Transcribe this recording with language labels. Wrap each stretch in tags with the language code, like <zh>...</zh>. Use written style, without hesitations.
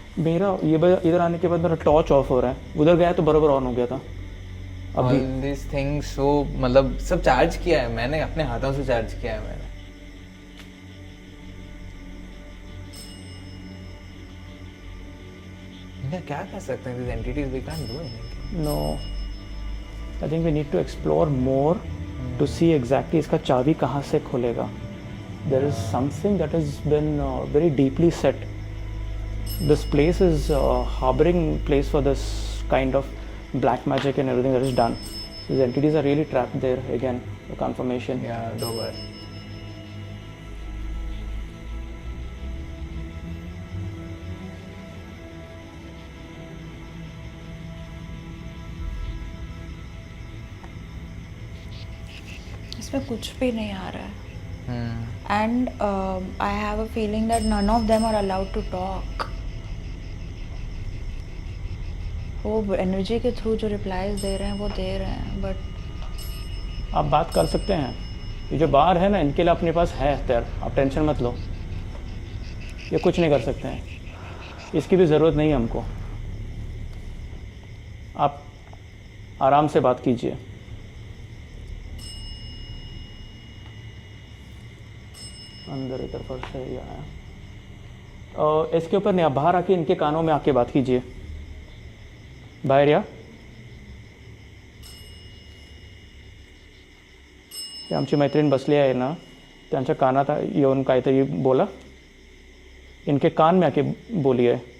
<hi>मेरा ये इधर आने के बाद मेरा टॉर्च ऑफ हो रहा है. उधर गया तो बराबर ऑन हो गया था.</hi> <en>all this things,</en> <hi>वो मतलब सब चार्ज किया है मैंने, अपने हाथों से चार्ज किया है मैंने. क्या कर सकते हैं</hi> <en>these entities? We can't do anything. No, I think we need to explore more to see exactly</en> <hi>इसका चाबी कहाँ से खुलेगा.</hi> <en>There is something that has been very deeply set. This place is harboring place for this kind of black magic and everything that is done. These entities are really trapped there. Again, the confirmation. Yeah, 2 बार.</en> <hi>इसमें कुछ भी नहीं आ रहा है.</hi> <en>And I have a feeling that none of them are allowed to talk.</en> <hi>वो energy के through जो replies दे रहे हैं वो दे रहे हैं, बट आप बात कर सकते हैं. ये जो बार है ना, इनके लिए अपने पास है हथियार. आप टेंशन मत लो. ये कुछ नहीं कर सकते हैं, इसकी भी ज़रूरत नहीं है हमको। आप आराम से बात कीजिए। अंदर इधर पर से ही आया। और इसके ऊपर नहीं, आप बाहर आके इनके कानों में आके बात कीजिए।</hi> <mr>बाहर या हे आमची मैत्रीण बसली आहे ना, त्यांच्या कानात येऊन काहीतरी बोला,</mr> <hi>इनके कान में आके बोलिए।</hi>